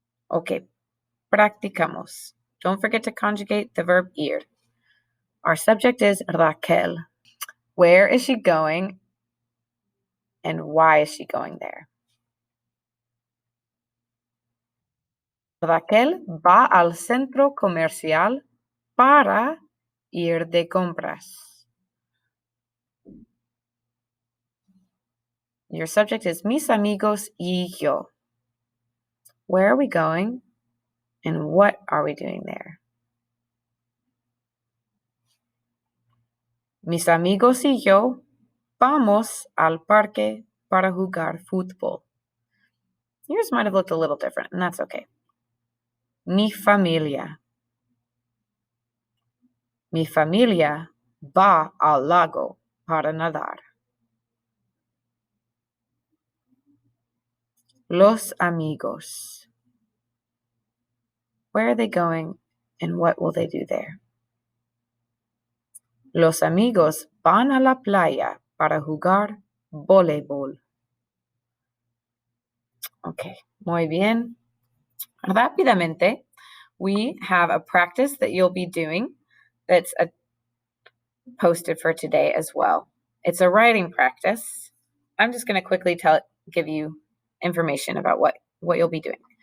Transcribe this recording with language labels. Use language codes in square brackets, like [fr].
[en] Okay, [es] practicamos. [en] Don't forget to conjugate the verb ir. Our subject is Raquel. Where is she going and why is she going there? [es] Raquel va al centro comercial para ir de compras. [en] Your subject is [es] mis amigos y yo. [en] Where are we going and what are we doing there? [es] Mis amigos y yo vamos al parque para jugar fútbol. [en] Yours might have looked a little different, and that's okay. [es] Mi familia. Mi familia va al lago para nadar. Los amigos. [en] Where are they going and what will they do there? [es] Los amigos van a la playa para jugar voleibol. Okay, muy bien. Rápidamente, [en] we have a practice that you'll be doing that's posted for today as well. It's a writing practice. I'm just going to quickly give you information about what you'll be doing.